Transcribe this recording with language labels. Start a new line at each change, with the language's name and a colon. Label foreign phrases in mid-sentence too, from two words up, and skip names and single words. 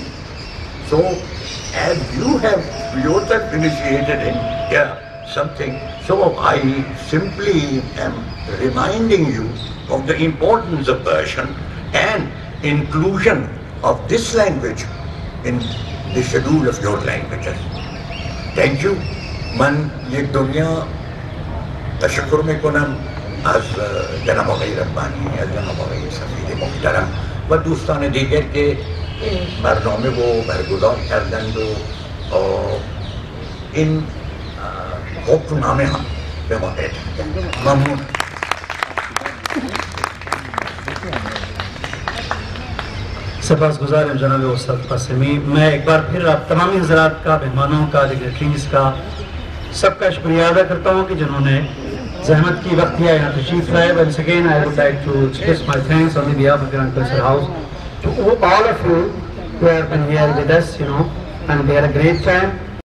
English: So, as you have yourself initiated in something, so I simply am reminding you of the importance of Persian and inclusion of this language in the schedule of your languages. Thank you.
Persian: من یک دنیا تشکر میکنم از جناب آقای ربانی، از جناب آقای سفیر محترم و دوستان دیگر که این برنامه رو برگزار کردند و این حکمنامه هم به ما اعطا. ممنون.
Urdu: سپاس گزار جناب استاد قاسمی. میں ایک بار پھر آپ تمام حضرات کا، مہمانوں کا، ڈگنیٹریز کا سب کا شکریہ ادا کرتا ہوں کہ جنہوں نے زحمت کی وقت کیا یہاں تشریف لائے.
English: Once again I would like to express my thanks on the behalf of Grand Culture House to all of you who have been here with us, and we had a great time.